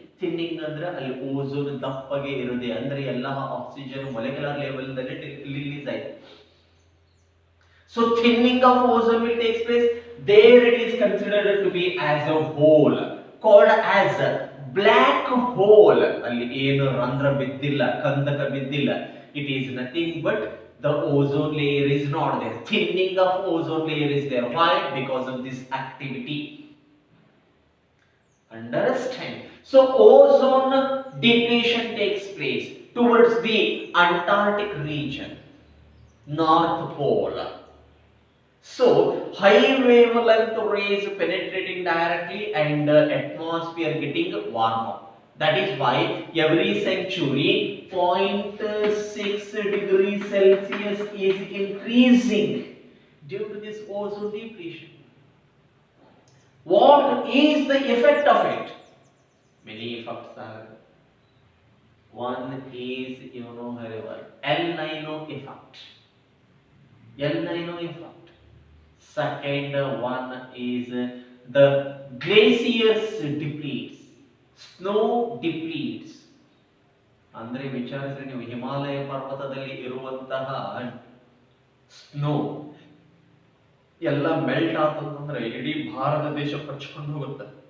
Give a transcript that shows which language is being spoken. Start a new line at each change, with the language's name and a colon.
Kannada: Thinning ಅಂದ್ರೆ ಅಲ್ಲಿ ozone ದಪ್ಪಗೆ ಇರುತ್ತೆ, ಅಂದ್ರೆ ಎಲ್ಲ ಆಕ್ಸಿಜನ್ ಮೊಲೆಕ್ಯುಲರ್ ಲೆವೆಲ್ ದಲ್ಲಿ ರಿಲೀಸ್ ಆಯ್ತು.
English: So thinning of ozone will takes place. There it is considered to be as a hole called as a black hole.
Kannada: ಅಲ್ಲಿ ಏನು ರಂಧ್ರ ಬಿದ್ದಿಲ್ಲ, ಕಂದಕ ಬಿದ್ದಿಲ್ಲ.
English: It is nothing but the ozone layer is not there. Thinning of ozone layer is there. Why? Because of this activity. Understand? So ozone depletion takes place towards the Antarctic region, North Pole. So high wavelength rays penetrating directly and atmosphere getting warmer. That is why every century 0.6 degrees Celsius is increasing due to this ozone depletion. What is the effect of it? Many effects are. One is, you know very well, El Nino effect. El Nino effect. Second one is the glaciers depletes, snow depletes.
Kannada: ಅಂದ್ರೆ ವಿಚಾರಿಸಿದ್ರೆ ನೀವು ಹಿಮಾಲಯ ಪರ್ವತದಲ್ಲಿ ಇರುವಂತಹ snow ಎಲ್ಲ melt ಆತಂದ್ರೆ ಇಡೀ ಭಾರತ ದೇಶ ಪರ್ಚ್ಕೊಂಡು ಹೋಗುತ್ತೆ.